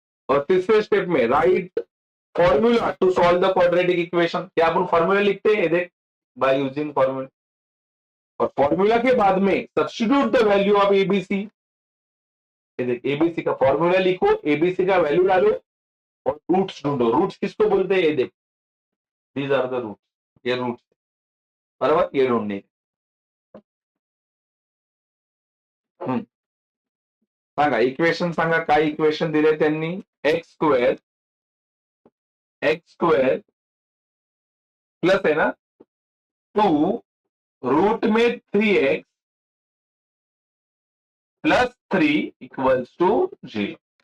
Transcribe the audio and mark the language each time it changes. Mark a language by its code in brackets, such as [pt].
[hi] और तीसरे स्टेप में [en] write formula to solve the quadratic equation, [hi] क्या अपन फॉर्मूला लिखते हैं, देख [en] by using formula, [hi] और फॉर्मूला के बाद में [en] Substitute the value of ABC. [hi] देख एबीसी का फॉर्मूला लिखो, एबीसी का वैल्यू डालो, और रूट्स ढूंढो। रूट्स किसको बोलते हैं, ये देख, [en] these are the roots, [hi] ये रूट्स, बराबर, ये ढूंढने। [mr] सांगा इक्वेशन सांगा, काय इक्वेशन दिले त्यांनी? [hi] एक्स स्क्वेअर प्लस है ना 2 रूट में 3x प्लस 3 इक्वल्स टू 0।